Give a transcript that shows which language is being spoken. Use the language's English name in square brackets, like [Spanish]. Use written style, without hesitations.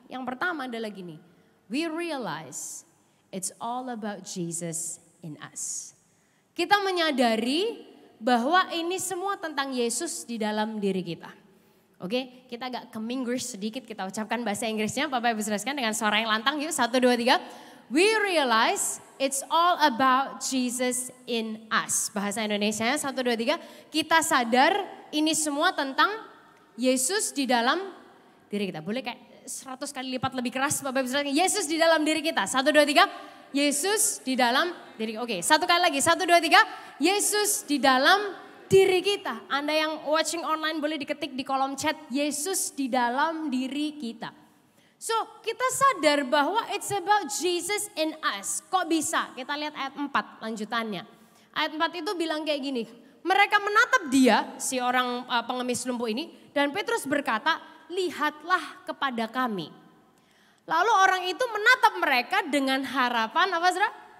[Indonesian] Yang pertama adalah gini, [English] we realize it's all about Jesus in us. [Indonesian] Kita menyadari bahwa ini semua tentang Yesus di dalam diri kita. Oke, kita agak ke English sedikit, kita ucapkan bahasa Inggrisnya, Bapak Ibu Saudara sekalian dengan suara yang lantang yuk, 1, 2, 3. [English] We realize it's all about Jesus in us. [Indonesian] Bahasa Indonesianya 1, 2, 3. Kita sadar ini semua tentang Yesus di dalam diri kita. Boleh kayak 100 kali lipat lebih keras Bapak Ibu Saudara. Yesus di dalam diri kita. 1, 2, 3. Yesus di dalam diri. Oke, satu kali lagi. 1, 2, 3. Yesus di dalam diri kita. Anda yang [English] watching online [Indonesian] boleh diketik di kolom chat. Yesus di dalam diri kita. [English] So [Indonesian] kita sadar bahwa [English] it's about Jesus in us. [Indonesian] Kok bisa? Kita lihat ayat 4 lanjutannya. Ayat 4 itu bilang kayak gini. Mereka menatap dia, si orang pengemis lumpuh ini. Dan Petrus berkata, lihatlah kepada kami. Lalu orang itu menatap mereka dengan harapan apa saudara?